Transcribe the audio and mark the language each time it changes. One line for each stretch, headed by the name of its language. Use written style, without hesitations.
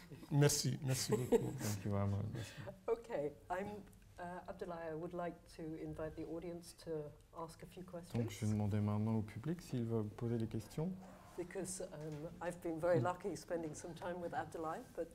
French: Merci beaucoup.
English: Thank you very much. Okay, Abdoulaye, I would like to invite the audience to ask a few questions.
French: Donc je vais demander maintenant au public s'il veut poser des questions.
English: Because I've been very lucky spending some time with Abdoulaye, but